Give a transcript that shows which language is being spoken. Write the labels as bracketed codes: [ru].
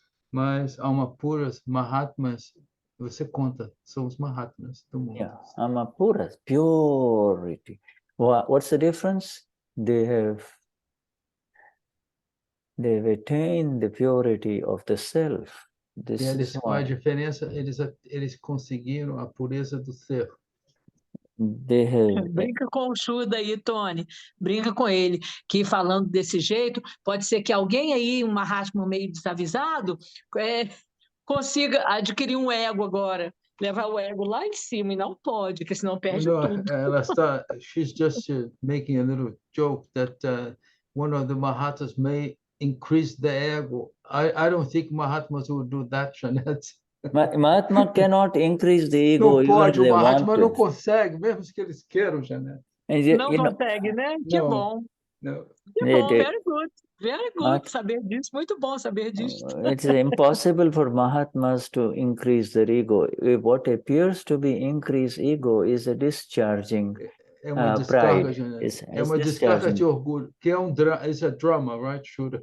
[pt] Mas Amapuras, Mahatmas, você conta, são os Mahatmas do mundo. [en] Amapuras, purity. What's the difference? They've attained the purity of the self. [pt] A diferença, eles conseguiram a pureza do ser. Brinca com o Shuddha aí, Tony. Brinca com ele. Que falando desse jeito, pode ser que alguém aí, um Mahatma meio desavisado, consiga adquirir um ego agora. Levar o ego lá em cima, e não pode, porque senão perde tudo. Ela está, [en] she's just making a little joke that one of the Mahatmas may increase the ego. I don't think Mahatmas will do that, Jeanette. Mahatma cannot increase the ego. [pt] Não pode, o Mahatma não consegue, mesmo que eles queiram, Jeanette. Não consegue, né? Que bom. Que bom, [en] very good. Very good [pt] saber disso, muito bom saber disso. [en] It's impossible for Mahatmas to increase their ego. What appears to be increased ego is a discharging [pt] descarga, [en] pride. [pt] É uma descarga de orgulho, que [en] it's a drama, right, [pt] Shuddha?